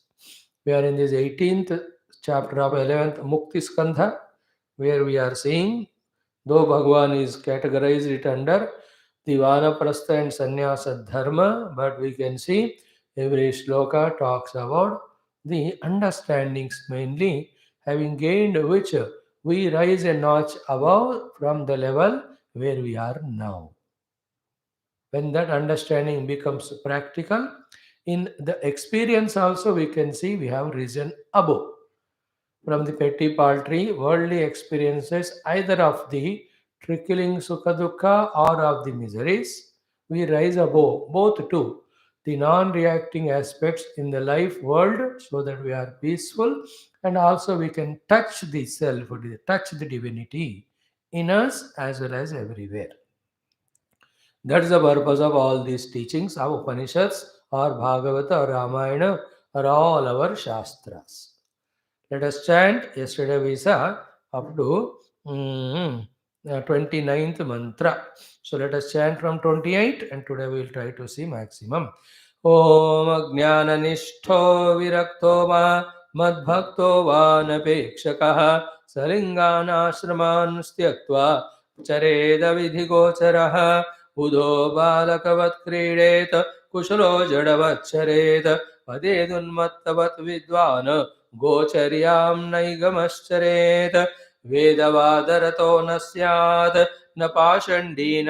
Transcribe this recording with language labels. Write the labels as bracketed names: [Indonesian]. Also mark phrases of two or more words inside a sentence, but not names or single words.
[English] We are in this 18th chapter of 11th Mukti Skandha, where we are seeing, though Bhagavan is categorized it under the Vanaprastha and Sannyasa Dharma, but we can see every shloka talks about the understandings mainly, having gained which we rise a notch above from the level where we are now. When that understanding becomes practical, in the experience also we can see we have risen above from the petty paltry worldly experiences, either of the trickling [Sanskrit] सुख दुःख [English] or of the miseries. We rise above both to the non-reacting aspects in the life world, so that we are peaceful, and also we can touch the self, touch the divinity in us as well as everywhere. That is the purpose of all these teachings of Upanishads or Bhagavata or Ramayana or all our Shastras. Let us chant. Yesterday we saw up to 29th mantra. So let us chant from 28, and today we will try to see maximum. [Sanskrit] ओम् अज्ञान निष्ठो विरक्तो मा मद्भक्तो वानपेक्षकः सलिङ्गानाश्रमान् त्यक्त्वा चरेद विधिगोचरः बुधो बालकवत् क्रीडेत कुशलो जडवच्चरेत पदेदुन्मत्तवत् विद्वान् गोचर्यां नैगमश्चरेत वेदवादरतो न स्यात् न पाषण्डीन